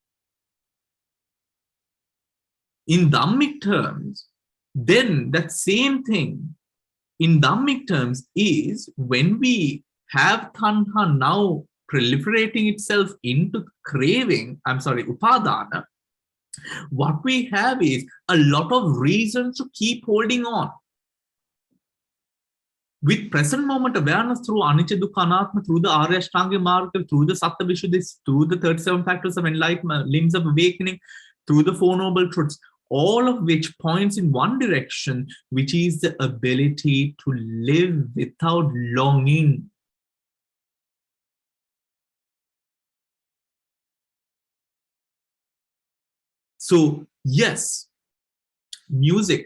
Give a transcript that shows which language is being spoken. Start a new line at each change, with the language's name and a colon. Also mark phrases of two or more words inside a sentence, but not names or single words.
English: In Dhammic terms, then that same thing in Dhammic terms is when we have tanha now proliferating itself into craving, upadana, what we have is a lot of reasons to keep holding on. With present moment awareness through
Pali: anicca, dukkha, anatma,
English: through the
Sanskrit: आर्य अष्टाङ्ग मार्ग,
English: through the
Pali: Sattva Vishuddhis,
English: through the 37 factors of enlightenment, limbs of awakening, through the Four Noble Truths, all of which points in one direction, which is the ability to live without longing. So, yes, music.